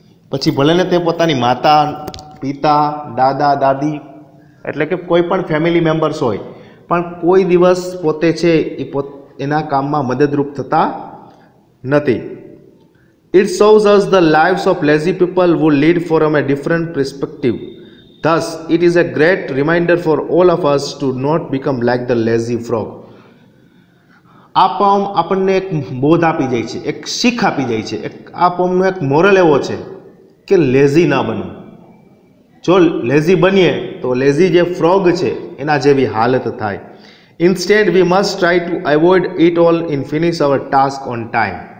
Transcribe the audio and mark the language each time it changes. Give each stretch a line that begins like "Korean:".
Gujarati: પછી ભલે ને તે પોતાની માતા, પિતા, દાદા, દાદી એટલે કે કોઈ પણ ફેમિલી મેમ્બર્સ હોય, પણ કોઈ દિવસ પોતે છે એ એના કામમાં મદદરૂપ થતા નથી.
English: It shows us the lives of lazy people who lead from a different perspective. Thus, it is a great reminder for all of us to not become like the lazy frog.
Gujarati: આ poem આપણને એક બોધ આપી જાય છે, એક શીખ આપી જાય છે. આ પોમનો એક મોરલ એવો છે કે લેઝી ના બનવું. જો લેઝી બનીએ તો લેઝી જે ફ્રોગ છે એના જેવી હાલત થાય.
English: Instead we must try to avoid it all in finish our task on time.